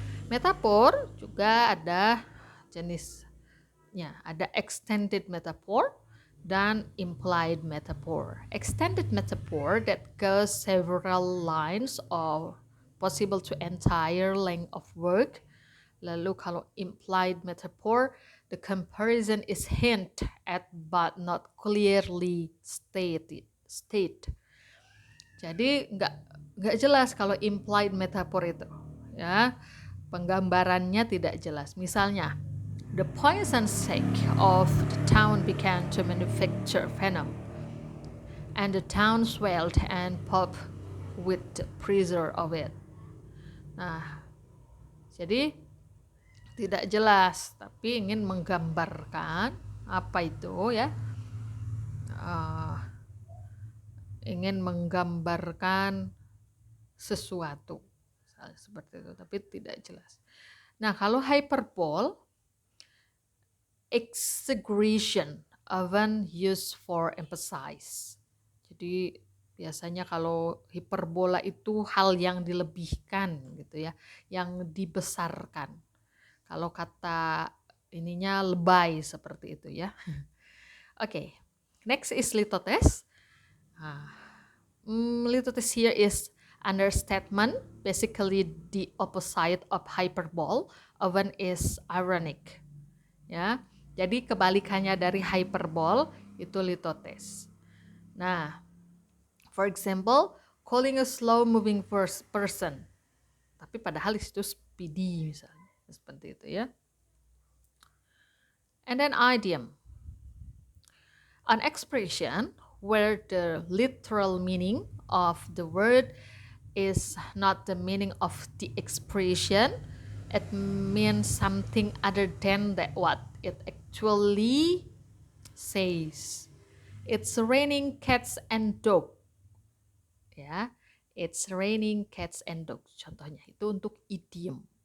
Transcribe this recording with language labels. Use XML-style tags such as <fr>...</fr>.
<id>Metafor juga ada jenisnya. Ada extended metaphor dan implied metaphor.</id> <en>Extended metaphor that goes several lines or possible to entire length of work.</en> <id>Lalu kalau</id> <en>implied metaphor, the comparison is hint at but not clearly state.</en> <id>Jadi nggak jelas kalau implied metaphor itu, ya, penggambarannya tidak jelas.</id> <en>Misalnya, the poison sake of the town began to manufacture venom, and the town swelled and popped with the pressure of it.</en> <id>Nah, jadi tidak jelas, tapi ingin menggambarkan apa itu ya, ingin menggambarkan sesuatu seperti itu, tapi tidak jelas. Nah, kalau</id> <en>hyperbole, exaggeration often used for emphasize.</en> <id>Jadi biasanya kalau hiperbola itu hal yang dilebihkan gitu ya, yang dibesarkan. Kalau kata ininya lebay seperti itu ya.</id> <en>Okay, next is litotes. Litotes here is understatement, basically the opposite of hyperbole, often is ironic.</en> <id>Ya, jadi kebalikannya dari hyperbole itu litotes. Nah,</id> <en>for example, calling a slow-moving person,</en> <id>tapi padahal itu speedy misalnya. Seperti itu ya.</id> <en>And then idiom. An expression where the literal meaning of the word is not the meaning of the expression. It means something other than that what it actually says. It's raining cats and dog. Ya, it's raining cats and dog.</en> <id>Contohnya itu untuk idiom.</id>